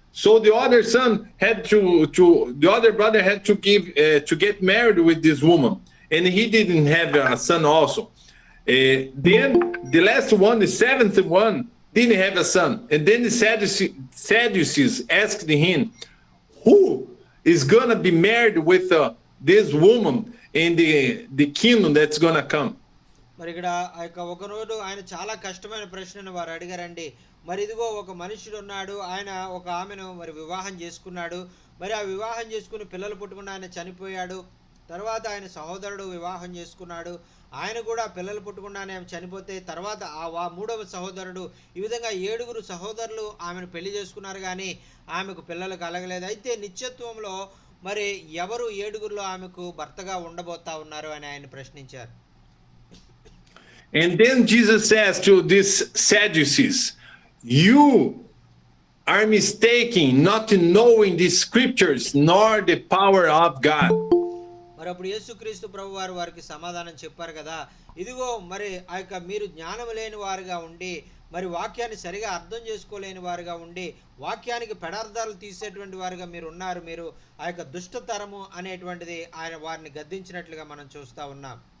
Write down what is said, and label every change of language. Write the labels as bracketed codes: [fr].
[en] So the other son had the other brother had to get married with this woman, and he didn't have a son also. Then the last one, the seventh one, didn't have a son, and then the Sadducees asked him, who is gonna be married with this woman in the kingdom that's gonna come? [te] మరి ఇక్కడ ఆ యొక్క ఒకరోజు ఆయన చాలా కష్టమైన ప్రశ్నను వారు అడిగారండి. మరి ఇదిగో ఒక మనుషుడు ఉన్నాడు, ఆయన ఒక ఆమెను మరి వివాహం చేసుకున్నాడు. మరి ఆ వివాహం చేసుకుని పిల్లలు పుట్టకుండా ఆయన చనిపోయాడు. తర్వాత ఆయన సహోదరుడు వివాహం చేసుకున్నాడు, ఆయన కూడా పిల్లలు పుట్టకుండానే ఆమె చనిపోతే తర్వాత ఆ మూడవ సహోదరుడు, ఈ విధంగా 7 సహోదరులు ఆమెను పెళ్లి చేసుకున్నారు కానీ ఆమెకు పిల్లలు కలగలేదు. అయితే నిత్యత్వంలో మరి ఎవరు 7 ఆమెకు భర్తగా ఉండబోతా ఉన్నారు అని ఆయన ప్రశ్నించారు. [en] And then Jesus says to these Sadducees, you are mistaken, not knowing the scriptures nor the power of God. [te] మరి అప్పుడు యేసుక్రీస్తు ప్రభు వారికి సమాధానం చెప్పారు కదా, ఇదిగో మరి ఆ యొక్క మీరు జ్ఞానం లేని వారుగా ఉండి, మరి వాక్యాన్ని సరిగా అర్థం చేసుకోలేని వారుగా ఉండి, వాక్యానికి పెడార్థాలు తీసేటువంటి వారుగా మీరు ఉన్నారు. మీరు ఆ యొక్క దుష్టతరము అనేటువంటిది ఆయన వారిని గద్దించినట్లుగా మనం చూస్తూ ఉన్నాం.